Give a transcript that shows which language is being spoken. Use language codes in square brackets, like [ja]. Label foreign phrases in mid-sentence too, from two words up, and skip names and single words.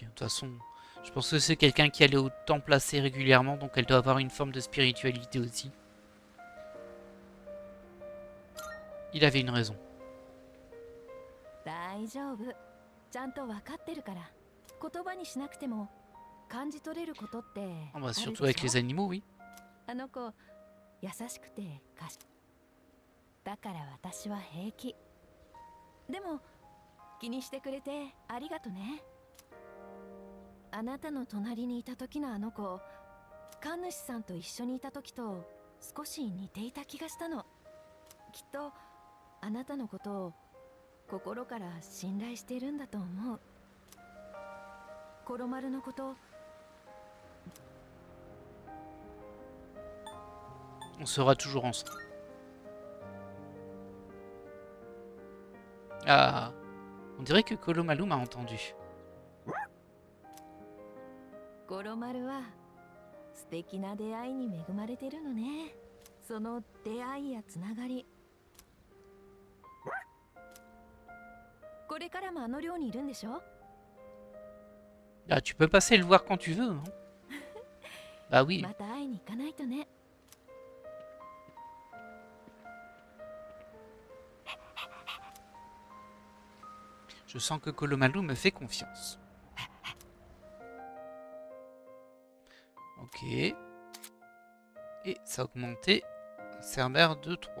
[fr] De toute façon, je pense que c'est quelqu'un qui allait au temple assez régulièrement, donc elle doit avoir une forme de spiritualité aussi. Il avait une raison. Oh bah, surtout avec les animaux, oui. [ja] だから私は平気。でも気にしてくれてありがとね。あなたの隣にいた時のあの子、神主さんと一緒にいた時と少し似ていた気がしたの。きっとあなたのことを心から信頼しているんだと思う。コロマルのこと。 [fr] On sera toujours ensemble. Ah, On dirait que Kolomalu m'a entendu. [ja] ゴロマルは素敵な出会いに恵まれてるのね。その出会いやつながり。これからもあの寮にいるんでしょ？ [fr] Ah, tu peux passer le voir quand tu veux. Hein. Bah oui. [ja] また会いに行かないとね。 [fr] Je sens que Kolomalu me fait confiance. Ok. Et ça a augmenté Cerber de 3.